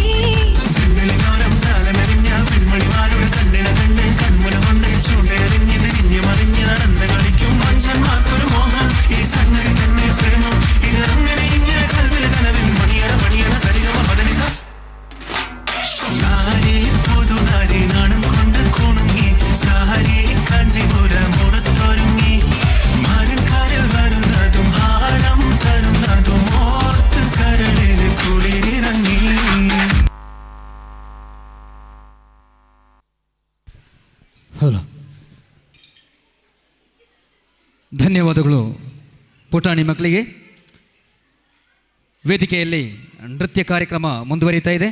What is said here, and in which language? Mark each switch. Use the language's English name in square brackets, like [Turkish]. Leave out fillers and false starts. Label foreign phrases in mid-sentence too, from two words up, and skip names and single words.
[Malayalam] ജനലിനോരം ചാലമെറിഞ്ഞ പെൺമണിമാരുടെ കണ്ണിനെ കണ്ട് കൺമുന കൊണ്ട് ചൂണ്ടെറിഞ്ഞ് തിരിഞ്ഞ് മറിഞ്ഞ് നടന്ന് കളിക്കും മനുഷ്യന്മാർക്കൊരു മോഹം ഈ സംഗതി തന്നെ പ്രേമം ഇത് അങ്ങനെ ഇങ്ങനെ കൽവിൽ കനവിൽ മണിയണ സരിഗമ പദനിസ നാരി പുതുനാരി നാണം കൊണ്ട് കുണുങ്ങി സാരി കാഞ്ചിപുരം ഉടുത്തൊരുങ്ങി മാനക്കാരിൽ വരുന്നതും ഹാരം തരുന്നതും ഓർത്ത് കരളിൽ കുളിരിറങ്ങി. [Kannada] ಹಲೋ ಧನ್ಯವಾದಗಳು ಪುಟಾಣಿ ಮಕ್ಕಳಿಗೆ. ವೇದಿಕೆಯಲ್ಲಿ ನೃತ್ಯ ಕಾರ್ಯಕ್ರಮ ಮುಂದುವರಿತಾ ಇದೆ.